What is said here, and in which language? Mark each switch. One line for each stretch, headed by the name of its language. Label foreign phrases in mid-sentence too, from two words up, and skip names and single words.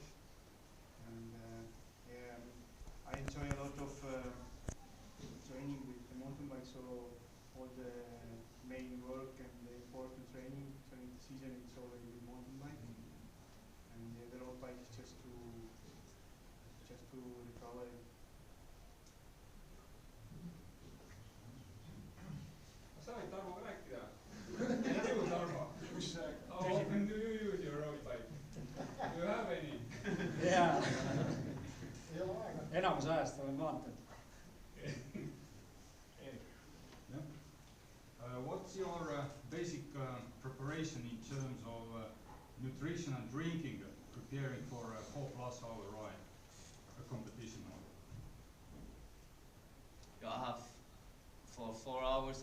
English: And yeah, I enjoy a lot of training with the mountain bike, so all the main work and the important training during the season it's already with mountain bike, and the road bike is just to recover.
Estonian: sa võid Tarmoga rääkida. Elu Tarmo.
English: How often do you use your road bike? Do you have any?
Estonian: jaa. enamus ajast olen maanteel.
English: What's your basic preparation in terms of nutrition and drinking, preparing for a 4+ hour ride, a competition? Yeah, I have for 4 hours.